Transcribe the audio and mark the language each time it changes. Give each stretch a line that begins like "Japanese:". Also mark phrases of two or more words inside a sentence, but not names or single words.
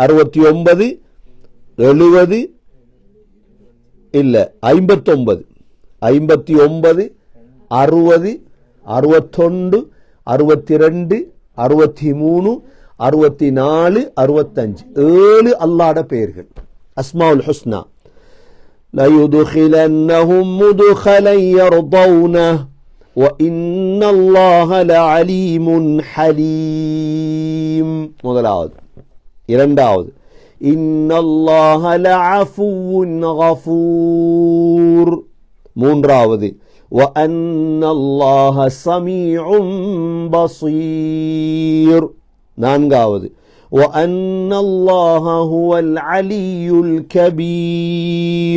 Tamil: 69, 70 இல்ல 59, 59, 60, 61, 62, 63, 64, 65. 7 அல்லாஹ்ட பெயர்கள்
Arabic: أسماء الحسنى. لَيُدْخِلَنَّهُمْ مُدْخَلًا يَرْضَوْنَهُ وَإِنَّ اللَّهَ لَعَلِيمٌ حَلِيمٌ.
Tamil: முதலாவது. இரண்டாவது,
Arabic: إِنَّ اللَّهَ لَعَفُوٌّ غَفُورٌ. மூன்றாவது, وَأَنَّ اللَّهَ سَمِيعٌ بَصِيرٌ. நான்காவது, وَأَنَّ اللَّهَ هُوَ الْعَلِيُّ الْكَبِيرُ.